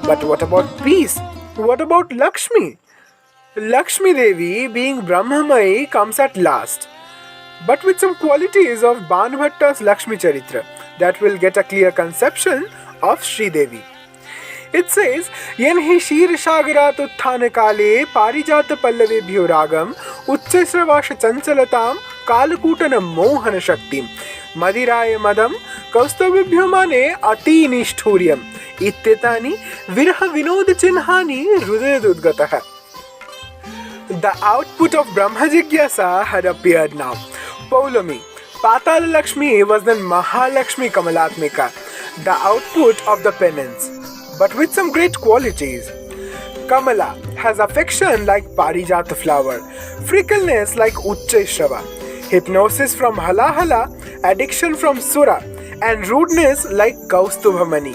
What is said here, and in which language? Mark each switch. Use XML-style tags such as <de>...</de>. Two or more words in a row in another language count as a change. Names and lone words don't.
<en>But what about peace? What about Lakshmi? Lakshmi Devi, being Brahmamai, comes at last, but with some qualities of Banbhatta's Lakshmi Charitra that will get a clear conception of Sri Devi. It says,</en> <sa>येन्हि शीर्षगरात् उत्थान काले पारिजात पल्लवेभ्यो रागम् उच्चैःश्रवसः चञ्चलताम् कालकूटान मोहन शक्तिम् मदिराया मदम् कौस्तुभ्यो मणे अति निष्ठुर्यम् इत्येतानि विरह विनोद चिह्नानि हृदयादुद्गताः.</sa> <en>The output of</en> <sa>ब्रह्म जिज्ञासा</sa> <en>had appeared now. Paulami, Patala Lakshmi was then Mahalakshmi Kamalatmika, the output of the penance, but with some great qualities. Kamala has affection like Parijata flower, frickleness like Uchchaishrava, hypnosis from Halahala, addiction from Sura, and rudeness like Kaustubhamani.</en>